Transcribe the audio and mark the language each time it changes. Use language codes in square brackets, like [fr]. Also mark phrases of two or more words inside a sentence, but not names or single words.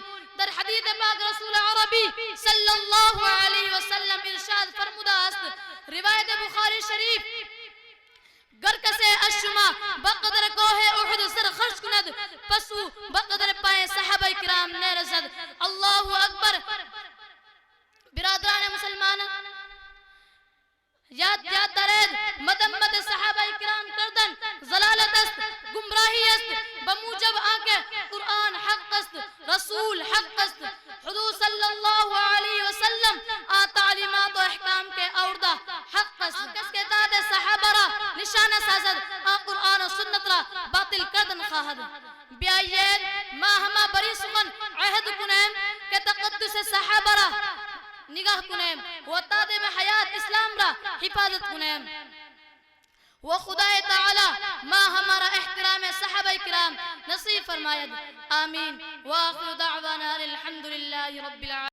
[fa] در حدیث پاک رسول عربی [ar] صلی اللہ علیہ وسلم [fa] ارشاد فرمودہ است، روایت بخاری شریف، گر کسے شما بقدر کوہ احد سر خرچ کند پسو بقدر پائے صحابہ کرام نے رسد [ar] اللہ اکبر [fa] برادران مسلمان یاد دارید مدمت صحابہ کرام کردن ضلالت است گمراہی است بموجب آنکہ قرآن حق است رسول حق است حضور صلی [ar] اللہ علیہ وسلم [fa] تعلیمات و احکام کے اوردہ حق است کس کے داد صحابہ را نشانہ سازد قرآن و سنت را باطل کردن خواہد بیائید ما ہما بری سخن عہد کنیم کہ تقدس صحابہ را نگاہ کنیم و تادم حیات اسلام را حفاظت کنیم و خدا تعالی ما ہمارا احترام صحابہ کرام نصیب فرمائد آمین [ar] و آخر دعوانا الحمدللہ رب العالمین.